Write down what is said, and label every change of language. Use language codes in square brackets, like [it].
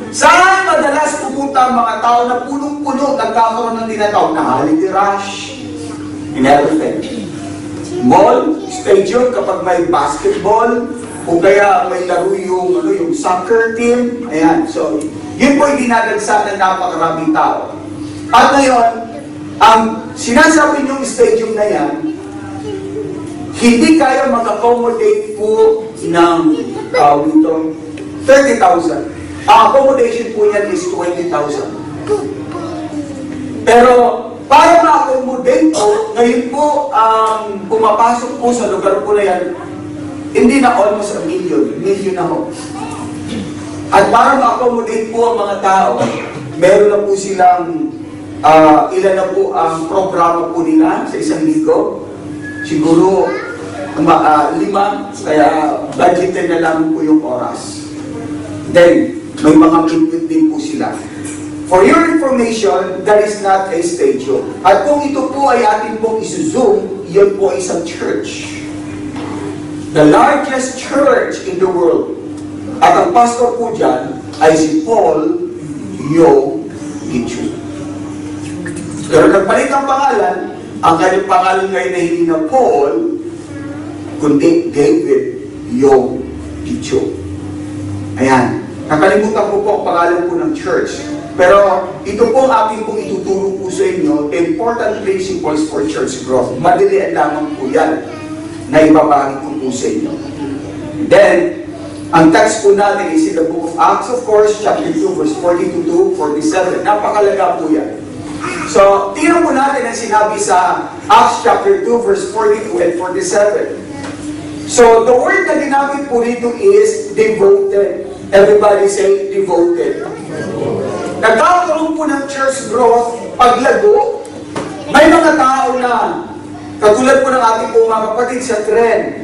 [tl] Saan madalas pupunta ang mga tao na punong-puno, nagkakaroon ng tinatawag na [en] holiday rush in everything? [tl] Mall, stadium kapag may basketball, o kaya may laro yung soccer team. Ayan. So, yun po yung dinadagsa ng napakaraming tao. At ngayon, ang sinasabi niyong stadium na yan, hindi kaya mag-accommodate po ng 30,000. Ang accommodation po niyan is 20,000. Pero para ma-accommodate po, ngayon po ang pumapasok po sa lugar po na yan, hindi na [en] almost a million [tl] na ho. At para ma-accommodate po ang mga tao, meron na po silang ilan na po ang programa po nila sa isang linggo. Siguro 5, kaya budgeted na lang po yung oras. Then, may mga minute din po sila. [en] For your information, that is not a stadium. [tl] At kung ito po ay atin pong isuzoom, yun po ay isang church. [en] The largest church in the world. [tl] At ang pastor po dyan ay si Paul Yong Gichu. Pero nagpalit ang pangalan, ang kanyang pangalan ngayon ay hindi na Paul, kundi David Yong Gichu. Ayan. Nakalimutan ko po ang pangalan po ng church. Pero ito po ang aking pong ituturo po sa inyo, [en] important principles for church growth. [tl] Madalian lamang po yan na ibabahagi ko po sa inyo. [en] Then, [tl] ang text po natin [en] is in the book of Acts, of course, chapter 2, verse 42 to 47. [tl] Napakalaga po yan. So, tingnan po natin ang sinabi sa Acts chapter 2, verse 42 and 47. [en] So, the word [tl] na ginamit po rito [en] is devoted. Everybody say devoted. [tl] Nagkakaroon po ng church growth, paglago, may mga tao na, katulad po ng ating po mga kapatid sa tren.